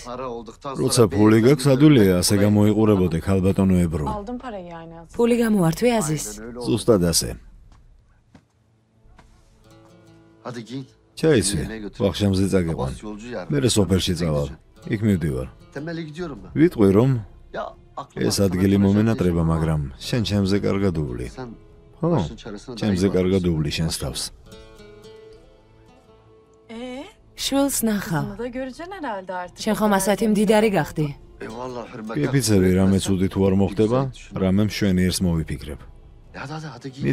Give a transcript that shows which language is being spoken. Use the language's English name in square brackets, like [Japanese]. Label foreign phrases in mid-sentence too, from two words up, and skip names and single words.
[Georgian] როცა ფული გაქვს, ადვილია ასე გამოიყურებოდე ქალბატონო ebro. [Turkish] Aldım parayı yani. [Georgian] ფული გამოვართვე აზის. ზუსტად ასე. [Turkish] Hadi giyin. [Georgian] ჩაიცვი. ვახშამზე წაგიყვან. [Turkish] Yolcu yer. [Georgian] მე სოფელში წავალ. იქ მივდივარ. [Turkish] Temeli gidiyorum ben. [Georgian] ვიტყვი რომ [Turkish] Ya aklıma [Georgian] ეს [Turkish] sana [Georgian] ადგილი [Turkish] mesaj [Georgian] მომენატრება, [Turkish] atmıştım [Georgian] მაგრამ შენ ჩემზე კარგად უვლი. [Turkish] Sen [Georgian] ხო, [Turkish] başın çaresine [Georgian] ჩემზე [Turkish] dahi [Georgian] კარგად [Turkish] varsın. [Georgian] უვლი შენს თავს. Ee, შვილს ნახავ. [Turkish] kızını da göreceksin herhalde artık. [Georgian] შენ ხომ ასეთი მდიდარი გახდი? [Turkish] Eyvallah hürmetler. [Georgian] გიფიცები რამე ცუდი თუ არ მოხდება, რამე მშვენიერს მოვიფიქრებ. [Turkish] Hadi giyin.